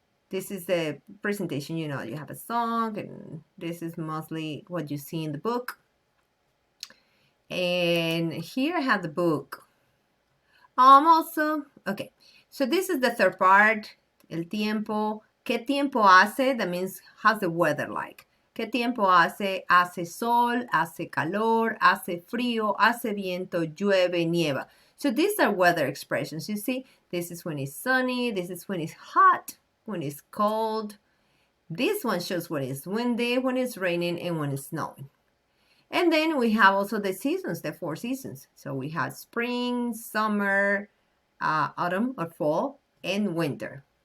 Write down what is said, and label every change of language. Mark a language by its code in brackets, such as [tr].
[en] This is the presentation, you have a song. And this is mostly what you see in the book. And here I have the book. Also, okay. So this is the third part. [es] El tiempo. ¿Qué tiempo hace? [en] That means, how's the weather like? [es] ¿Qué tiempo hace? Hace sol, hace calor, hace frío, hace viento, llueve, nieva. [en] So these are weather expressions. You see, this is when it's sunny. This is when it's hot, when it's cold. This one shows when it's windy, when it's raining, and when it's snowing. And then we have also the seasons, the 4 seasons. So we have spring, summer, autumn or fall, and winter.